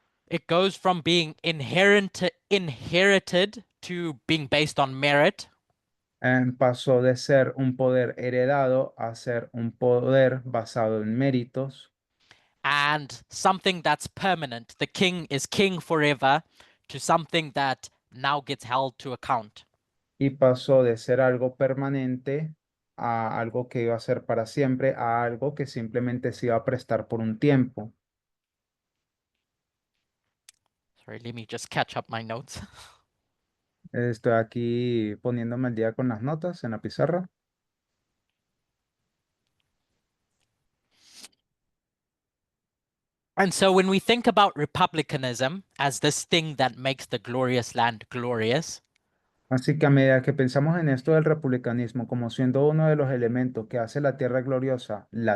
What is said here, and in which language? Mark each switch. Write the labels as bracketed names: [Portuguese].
[English] It goes from being inherited to being based on merit. [Spanish] Pasó de ser un poder heredado a ser un poder basado en méritos. [English] and something that's permanent. The king is king forever to something that now gets held to account. [Spanish] Y pasó de ser algo permanente a algo que iba a ser para siempre, a algo que simplemente se iba a prestar por un tiempo. [English] Sorry, let me just catch up my notes. [Spanish] Estoy aquí poniéndome al día con las notas en la pizarra. [English] And so when we think about republicanism as this thing that makes the glorious land glorious, [Spanish] Así que a medida que pensamos en esto del republicanismo como siendo uno de los elementos que hace la tierra gloriosa,